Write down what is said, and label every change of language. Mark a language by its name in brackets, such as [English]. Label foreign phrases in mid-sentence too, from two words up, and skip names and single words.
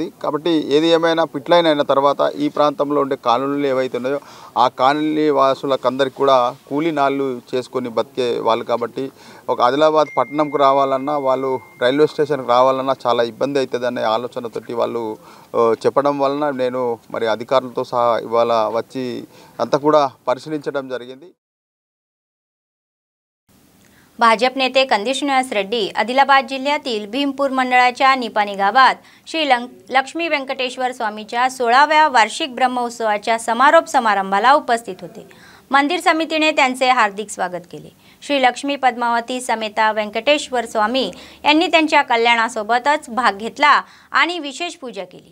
[Telugu] కాబట్టి ఏది ఏమైనా పిట్ లైన్ అయిన తర్వాత ఈ ప్రాంతంలో ఉండే కాలనీలు ఏవైతే ఉన్నాయో ఆ కాలనీ వాసులకందరికి కూడా కూలీ నాళ్ళు చేసుకొని బతికే వాళ్ళు కాబట్టి ఒక ఆదిలాబాద్ పట్టణంకు రావాలన్నా వాళ్ళు రైల్వే స్టేషన్కి రావాలన్నా చాలా ఇబ్బంది అవుతుందనే ఆలోచనతోటి వాళ్ళు చెప్పడం వలన నేను మరి అధికారులతో సహా ఇవాళ వచ్చి అంతా కూడా పరిశీలించడం జరిగింది. [Marathi] भाजप नेते कंदी श्रीनिवास रेड्डी आदिलाबाद जिल्ह्यातील भीमपूर मंडळाच्या निपाणी गावात श्री लक्ष्मी व्यंकटेश्वर स्वामीच्या 16व्या वार्षिक ब्रह्मोत्सवाच्या समारोप समारंभाला उपस्थित होते. मंदिर समितीने त्यांचे हार्दिक स्वागत केले. श्री लक्ष्मी पद्मावती समेता व्यंकटेश्वर स्वामी यांनी त्यांच्या कल्याणासोबतच भाग घेतला आणि विशेष पूजा केली.